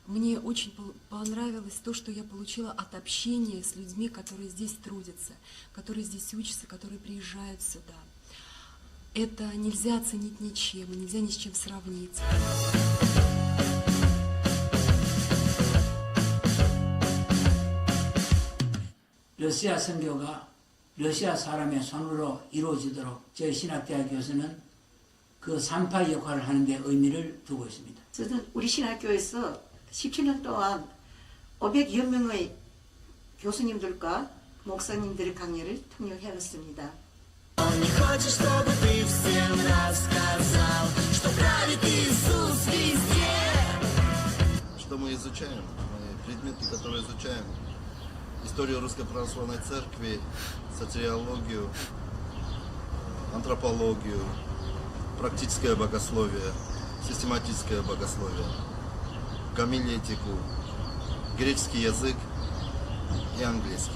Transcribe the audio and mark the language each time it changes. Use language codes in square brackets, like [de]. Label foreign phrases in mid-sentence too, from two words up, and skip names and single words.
[ru] Мне очень понравилось то, что я получила от общения с людьми, которые здесь трудятся, которые здесь учатся, которые приезжают сюда. Это нельзя оценить ничем, и нельзя ни с чем сравнить. [ko] 러시아 선교가 러시아 사람의 손으로 이루어지도록 저희 신학대학교에서는 그 산파 역할을 하는 데 의미를 두고 있습니다. 저는 우리 신학교에서 17년 동안 500여 명의 교수님들과 목사님들의 강연을 통역해왔습니다. [ru] Он не хочет, чтобы ты всем рассказал, что правит Иисус везде. Что мы изучаем? Предметы, которые изучаем. Историю Русской Православной Церкви, социологию, антропологию, практическое богословие, систематическое богословие, гомилетику, греческий язык и английский.